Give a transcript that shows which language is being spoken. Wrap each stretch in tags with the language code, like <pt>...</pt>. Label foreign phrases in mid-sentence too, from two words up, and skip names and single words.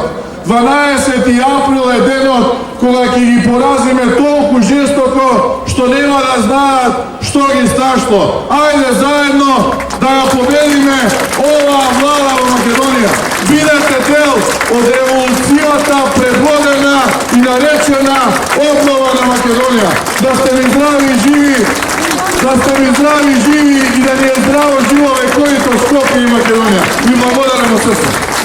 <mk>12 април е денот кога ќе ги поразиме толку жестоко што нема да знаат што ги страшло. Ајде заедно да ја победиме оваа влада во Македонија. Бидете дел од револуцијата предводена и наречена обнова на Македонија. Да сте ви здрави и живи. да сте ми здрави, живи и да ми е здраво живо вековито Скопје и Македонија. I vam vodaremo srce.</mk>